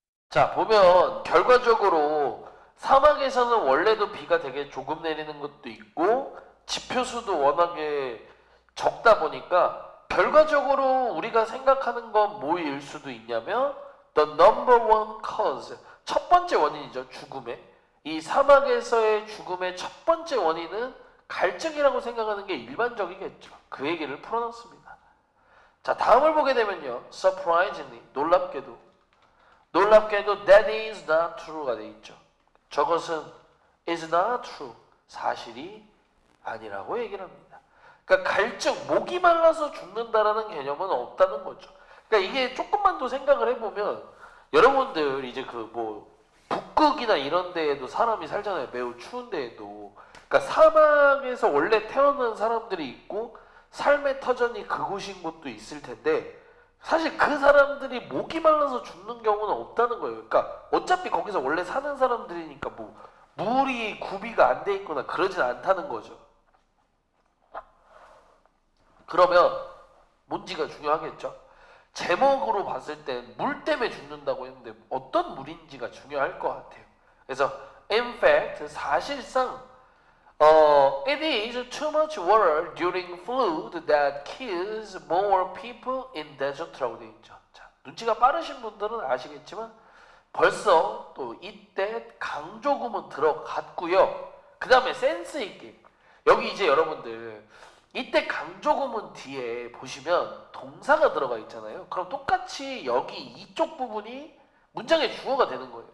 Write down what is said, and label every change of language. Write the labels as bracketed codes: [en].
[ko] 자 보면 결과적으로 사막에서는 원래도 비가 되게 조금 내리는 것도 있고 지표수도 워낙에 적다 보니까 결과적으로 우리가 생각하는 건 뭐일 수도 있냐면 [en] the number one cause [ko] 첫 번째 원인이죠. 죽음의 이 사막에서의 죽음의 첫 번째 원인은 갈증이라고 생각하는 게 일반적이겠죠. 그 얘기를 풀어놨습니다. 자 다음을 보게 되면요. [en] surprisingly [ko] 놀랍게도 [en] that is not true [ko] 가 돼 있죠. 저것은 [en] is not true [ko] 사실이 아니라고 얘기를 합니다. 그러니까 갈증 목이 말라서 죽는다라는 개념은 없다는 거죠. 그러니까 이게 조금만 더 생각을 해보면 여러분들 이제 그 뭐 북극이나 이런 데에도 사람이 살잖아요. 매우 추운 데에도. 그러니까 사막에서 원래 태어난 사람들이 있고 삶의 터전이 그곳인 곳도 있을 텐데 사실 그 사람들이 목이 말라서 죽는 경우는 없다는 거예요. 그러니까 어차피 거기서 원래 사는 사람들이니까 뭐 물이 구비가 안 돼 있거나 그러진 않다는 거죠. 그러면 뭔지가 중요하겠죠. 제목으로 봤을 땐 물 때문에 죽는다고 했는데 어떤 물인지가 중요할 것 같아요. 그래서 [en] in fact [ko] 사실상 [en] it is too much water during flood that kills more people in desert [ko] 라고 되어 있죠. 자, 눈치가 빠르신 분들은 아시겠지만 벌써 또 이때 강조금은 들어갔고요. 그 다음에 센스 있게 여기 이제 여러분들 이때 강조금은 뒤에 보시면 동사가 들어가 있잖아요. 그럼 똑같이 여기 이쪽 부분이 문장의 주어가 되는 거예요.